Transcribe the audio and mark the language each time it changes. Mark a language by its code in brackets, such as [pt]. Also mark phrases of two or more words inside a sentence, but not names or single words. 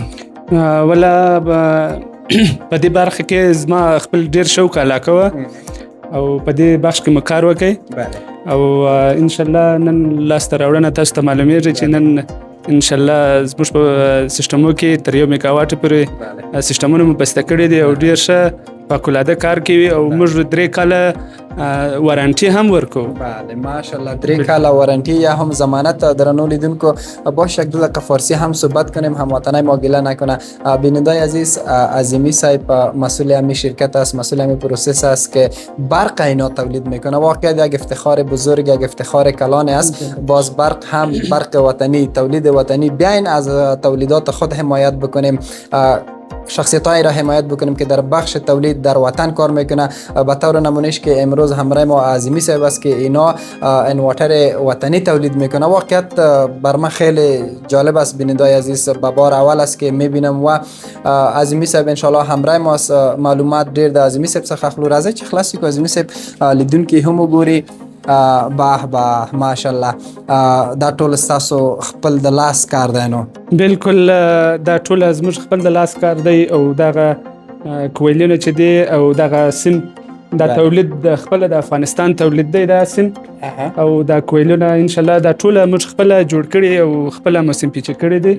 [ps] ولا په دې برخه کې زما خپل ډیر شوق علاقه وه او په دې بخش کې مو کار وکړئ او ان شاء الله نن لاسته راوړنه تاسو ته معلومیږي چې نن ان شاء الله زموږ په سیستمو کې تر 1 میگا واټه پورې سیستمونه مو بسته کړي دي او ډیر ښه فوق‌العاده کار کوي او موږ 3 کاله وارنټي هم ورکو. بله ماشاءالله، 3 کاله وارنٹی یا هم ضمانت. درنو لیدونکو [fa] با شکل فارسی هم صحبت کنیم، هموطنای ما گله نکنه. بینندای عزیز، اعظمی صاحب مسئول همین شرکت است، مسئول همین پروسس است که برق اینا تولید میکنه. واقعا یک افتخار بزرگ، یک افتخار کلان است. باز برق هم برق وطنی، تولید وطنی، بیاین از تولیدات خود حمایت بکنیم. شخصیت‌هایی را حمایت بکنیم که در بخش تولید در وطن کار میکنه. به طور نمونهش که امروز همراه ما اعظمی صاحب است که اینا انورټر وطنی تولید میکنه. واقعیت بر من خیلی جالب است، بینندای عزیز به بار اول است که میبینم و اعظمی صاحب انشالله همراه ما است. [ps] معلومات ډیر د اعظمی صاحب څخه اخلو. راځي چې خلاص کو اعظمی صاحب لیدونکي هم وګوري. به ماشاءالله دا ټول ستاسو خپل د لاس کار دی؟ نو بالکل دا ټول زموږ خپل د لاس کار دی او دغه کویلونه چې دی او دغه سیم دا تولید د خپل د افغانستان تولید دی دا سیم او دا کویلونه ان شاء الله دا ټول موږ خپل جوړ کړي او خپل موسم پیچ کړي دي.